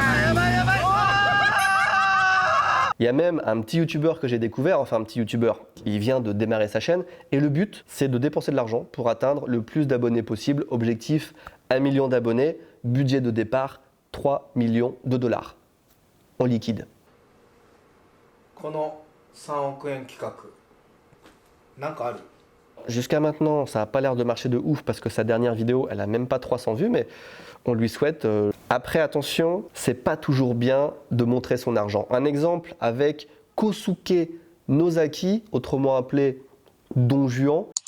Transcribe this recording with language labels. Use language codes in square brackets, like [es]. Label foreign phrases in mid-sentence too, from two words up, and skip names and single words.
[fr] Il y a même un petit youtubeur que j'ai découvert, enfin un petit youtubeur, il vient de démarrer sa chaîne et le but c'est de dépenser de l'argent pour atteindre le plus d'abonnés possible. Objectif 1 million d'abonnés, budget de départ 3 millions de dollars en liquide. [ja] この3億円企画なんかある [fr] Jusqu'à maintenant, ça n'a pas l'air de marcher de ouf parce que sa dernière vidéo, elle a même pas 300 vues, mais on lui souhaite. Après, attention, c'est pas toujours bien de montrer son argent. Un exemple avec Kosuke Nozaki, autrement appelé Don Juan.